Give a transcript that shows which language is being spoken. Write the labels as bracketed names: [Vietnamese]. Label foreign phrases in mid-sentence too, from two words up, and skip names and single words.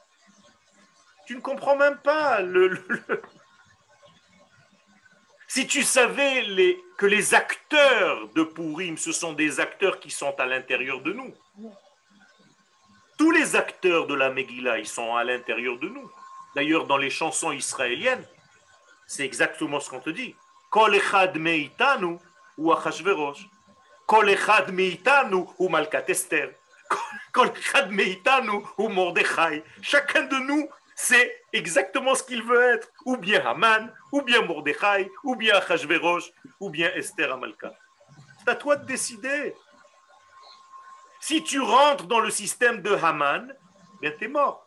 [French] Tu ne comprends même pas Si tu savais que les acteurs de Purim, ce sont des acteurs qui sont à l'intérieur de nous. Tous les acteurs de la Megillah, ils sont à l'intérieur de nous. D'ailleurs, dans les chansons israéliennes, c'est exactement ce qu'on te dit. [Hebrew] כל אחד מאיתנו הוא אחשוורוש. כל אחד מאיתנו הוא מלכת אסתר. כל אחד מאיתנו הוא מרדכי. [French] Chacun de nous, c'est exactement ce qu'il veut être. Ou bien Haman, ou bien Mordechai, ou bien Achashverosh, ou bien Esther Amalka. C'est à toi de décider. Si tu rentres dans le système de Haman, bien t'es mort.